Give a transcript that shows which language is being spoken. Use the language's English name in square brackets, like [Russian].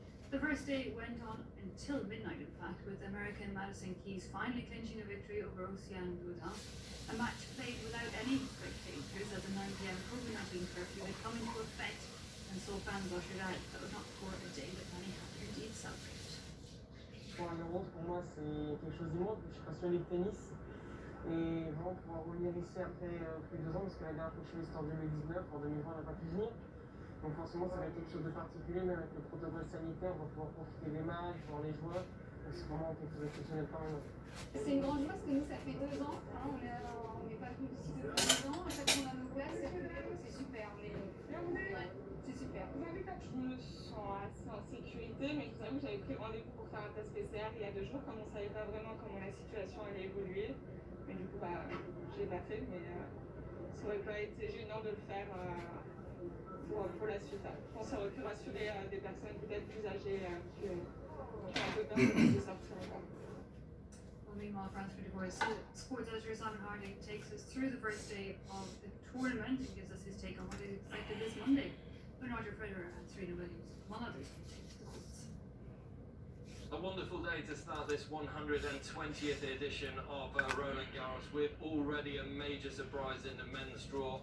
[English] The first day went on until midnight, in fact, with American Madison Keys finally clinching a victory over Oceane Boudin. A match played without any spectators as a 9 p.m. COVID-19 curfew had come into effect and saw fans ushered out, though not for a day that many have indeed celebrated. [French] Pour un euro, pour moi, c'est quelque chose d'immense. Je suis passionné de tennis. Et vraiment pouvoir revenir ici après plus de 2 ans, parce que la dernière fois que je suis venu c'était en 2019, en 2020 on n'a pas pu venir. Donc forcément ça va être quelque chose de particulier, même avec le protocole sanitaire, on va pouvoir profiter des matchs, voir les joueurs. Donc c'est vraiment quelque chose d'exceptionnel quand même. C'est une grande joie parce que nous ça fait 2 ans, hein, on n'est pas venu ici depuis 2 ans. À chaque fois qu'on a nos places, c'est super. C'est super. Vous savez, quand je me sens assez en sécurité, mais je vous avoue, j'avais pris rendez-vous pour faire un test PCR il y a 2 jours, comme on savait pas vraiment comment la situation allait évoluer. Mais du coup, je l'ai pas fait, mais ça aurait pas été gênant de le faire pour la suite. Je pense que ça aurait pu rassurer des personnes peut-être plus âgées qui ont un peu peur de sortir encore. [English] Well, meanwhile, France 24 sports editor Simon Harding takes us through the first day of the tournament and gives us his take on what is expected this Monday when Roger Federer and Serena Williams, among others, take to the courts. A wonderful day to start this 120th edition of Roland Garros with already a major surprise in the men's draw.